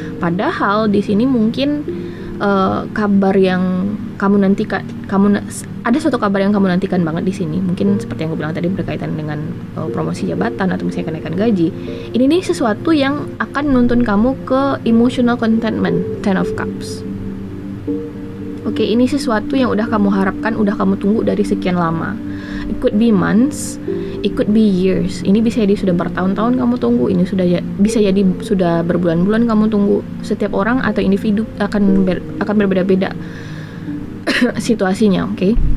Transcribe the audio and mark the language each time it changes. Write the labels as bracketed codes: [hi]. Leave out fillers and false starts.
[id] Padahal di sini mungkin kabar yang kamu nantikan, ada suatu kabar yang kamu nantikan banget di sini. Mungkin seperti yang aku bilang tadi berkaitan dengan promosi jabatan atau misalnya kenaikan gaji. Ini nih sesuatu yang akan menuntun kamu ke emotional contentment, 10 of Cups. Oke, ini sesuatu yang udah kamu harapkan, udah kamu tunggu dari sekian lama. [en] It could be months, it could be years. [id] Ini bisa jadi sudah bertahun-tahun kamu tunggu. Ini bisa jadi sudah berbulan-bulan kamu tunggu. Setiap orang atau individu akan berbeda-beda situasinya, oke?